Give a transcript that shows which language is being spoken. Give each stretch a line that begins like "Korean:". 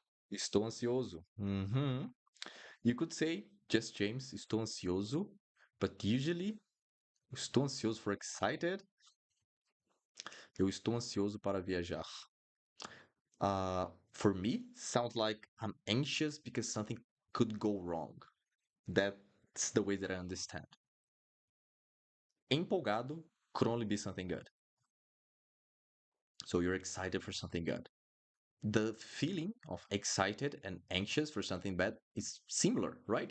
Portuguese: Estou ansioso.
English: You could say just James,
Portuguese: estou ansioso,
English: but usually estou ansioso for excited.
Portuguese: Eu estou ansioso para viajar.
English: For me, sounds like I'm anxious because something could go wrong. That's the way that I understand. Empolgado could only be something good. So you're excited for something good. The feeling of excited and anxious for something bad is similar, right?